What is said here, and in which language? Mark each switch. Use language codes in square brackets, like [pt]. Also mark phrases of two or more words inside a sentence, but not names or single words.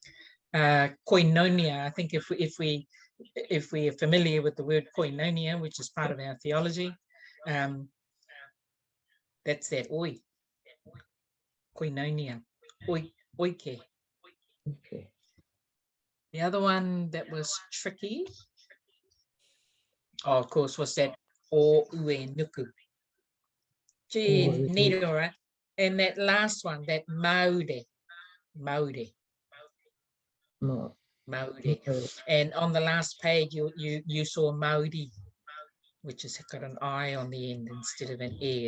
[en] I think if we are familiar with the word koinonia, which is part of our theology, that's that oi. Koinonia. Oike. Okay. The other one that was tricky, of course, was that [mi] o ue nuku. [en] Gee, neat, all right. And that last one, that maude. And on the last page, you saw maudi, which has got an I on the end instead of an E.